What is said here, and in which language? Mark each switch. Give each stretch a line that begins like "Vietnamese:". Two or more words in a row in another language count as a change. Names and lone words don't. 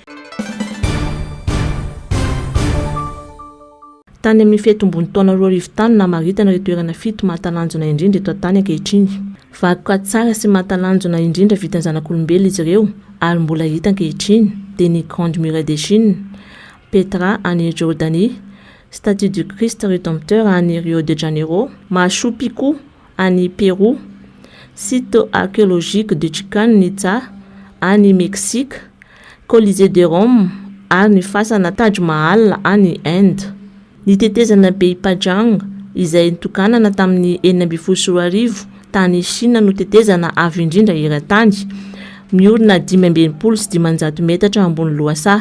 Malagasy: Tany amin'ny fetombony taona 2010 namaritana ireo toerana fito mahatalanjona indrindra eto antany ankehitriny. Vakoka tsara sy mahatalanjona indrindra vitan'ny zanak'olombelona izy ireo ary mbola hita ankehitriny dia ny Grande Muraille de Chine, Petra any Jordanie, Statue du Christ Rédempteur any Rio de Janeiro, Machu Picchu any Pérou,
French: site archéologique
Malagasy: de Chichen Itza any Mexique, Colisée de Rome ary ny fasana Taj Mahal any Inde. Ny tetezana Beipajang izay nitokanana tamin'ny 2014 tany Chine no tetezana avo indrindra eran-tany, miorina 520 metatra ambony lohasaha.